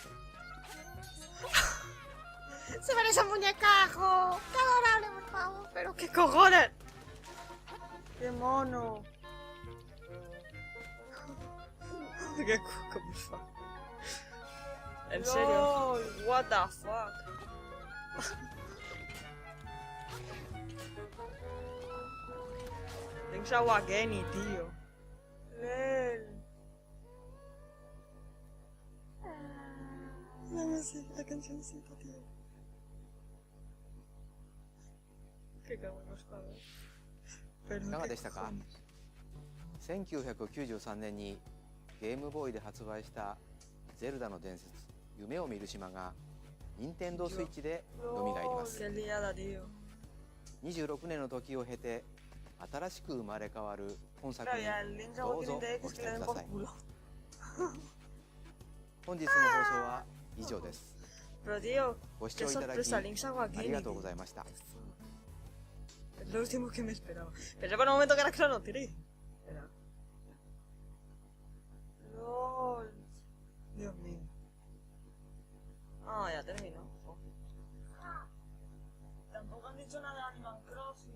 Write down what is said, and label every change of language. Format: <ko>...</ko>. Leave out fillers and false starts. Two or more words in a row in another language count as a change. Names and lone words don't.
<es>¡Se parece a un muñecajo! ¡Qué adorable, por favor! ¡Pero qué cojones! ¡Qué mono! Qué cuco, por favor. En serio.</es> <en>What the fuck.</en> <es>Link's Awakening, tío. ¡Lel! La música, la cancioncita, tío. Qué cabrón los cabros.</es> <ja>いかがでしたか？1993年にゲームボーイで発売した「ゼルダの伝説夢を見る島」が任天堂スイッチで蘇ります。</ja> <es>Qué liada, tío.</es> <ja>26 年の時を経て新しく生まれ変わる本作</ja> <es>Claro,</es> <ja>に</ja> <es>ya el Link's</es> <ja>どうぞ</ja> <es>Awakening de</es> <ja>ご</ja> <es>X</es> <ja>期</ja> <es>que le</es> <ja>待</ja> <es>den</es> <ja>くだ</ja> <es>por</es> <ja>さい。</ja> <es>culo.</es> <ja>本日の放送は以上です。</ja> <es>Pero tío,</es> <ja>ご視</ja> <es>qué</es> <ja>聴いただき</ja> <es>sorpresa, Link's</es> <ja>あり</ja> <es>Awakening.</es> <ja>がとうございました。</ja> <es>Es lo último que me esperaba. Pensé por un momento que era Chrono Trigger. Espera. LOL. Dios mío. Ah, ya terminó. Oh. Tampoco han dicho nada de Animal Crossing.</es>